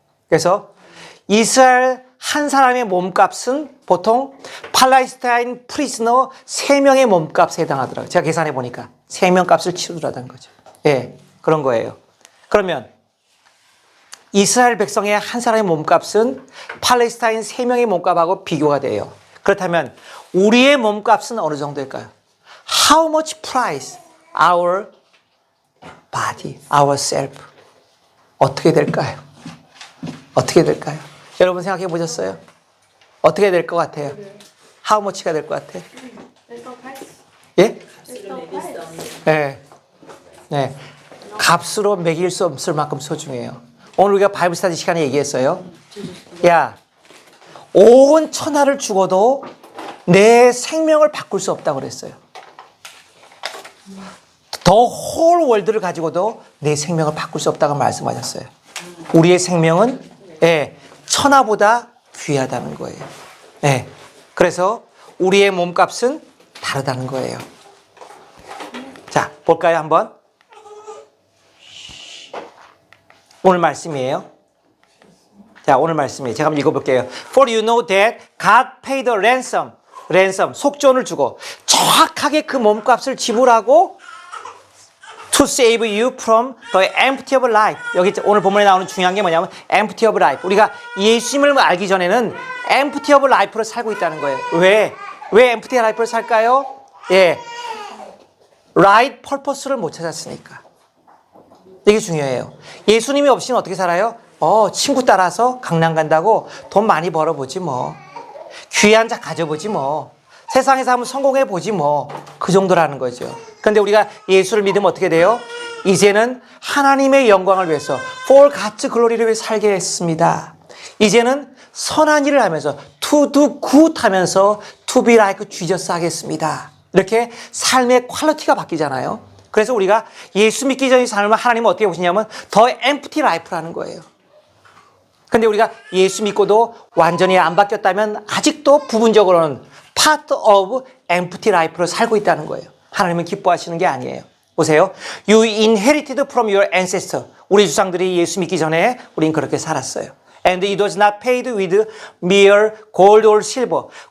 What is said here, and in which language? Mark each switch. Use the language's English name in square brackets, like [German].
[Korean] 그래서 이스라엘 한 사람의 몸값은 보통 팔레스타인 프리즈너 3명의 몸값에 해당하더라고요. 제가 계산해 보니까 3명 값을 치르더라는 거죠. 예, 그런 거예요. 그러면 이스라엘 백성의 한 사람의 몸값은 팔레스타인 3명의 몸값하고 비교가 돼요. 그렇다면 우리의 몸값은 어느 정도일까요? [English] How much price our body, ourself? [Korean] 어떻게 될까요? 어떻게 될까요? 여러분 생각해 보셨어요? 어떻게 될 것 같아요? How much가 될 것 같아요? 예? 네. 네. 값으로 매길 수 없을 만큼 소중해요. 오늘 우리가 바이블 스터디 시간에 얘기했어요. 야, 온 천하를 죽어도 내 생명을 바꿀 수 없다고 그랬어요. 더 홀 월드를 가지고도 내 생명을 바꿀 수 없다고 말씀하셨어요. 우리의 생명은 예, 천하보다 귀하다는 거예요. 예, 그래서 우리의 몸값은 다르다는 거예요. 자, 볼까요 한번? 오늘 말씀이에요. 자, 오늘 말씀이에요. 제가 한번 읽어볼게요. [English] For you know that God paid a ransom, [Korean] 속전을 주고 정확하게 그 몸값을 지불하고 [English] to save you from the empty of life. [Korean] 여기 오늘 본문에 나오는 중요한 게 뭐냐면 [English] empty of life. [Korean] 우리가 예수님을 알기 전에는 empty of life로 살고 있다는 거예요. 왜 empty life를 살까요? 예, [English] right purpose [Korean] 를 못 찾았으니까. 이게 중요해요. 예수님이 없이는 어떻게 살아요? 친구 따라서 강남 간다고 돈 많이 벌어보지 뭐. 귀한 자 가져보지 뭐. 세상에서 한번 성공해보지 뭐. 그 정도라는 거죠. 그런데 우리가 예수를 믿으면 어떻게 돼요? 이제는 하나님의 영광을 위해서 [English] for God's glory [Korean] 를 위해 살게 했습니다. 이제는 선한 일을 하면서 [English] to do good [Korean] 하면서 [English] to be like Jesus [Korean] 하겠습니다. 이렇게 삶의 퀄리티가 바뀌잖아요. 그래서 우리가 예수 믿기 전의 삶을 하나님은 어떻게 보시냐면 더 [English] empty life [Korean] 라는 거예요. 근데 우리가 예수 믿고도 완전히 안 바뀌었다면 아직도 부분적으로는 [English] part of empty life [Korean] 로 살고 있다는 거예요. 하나님은 기뻐하시는 게 아니에요. 보세요. [English] You inherited from your ancestor. [Korean] 우리 주상들이 예수 믿기 전에 우린 그렇게 살았어요. [English] And it was not paid with mere gold or silver.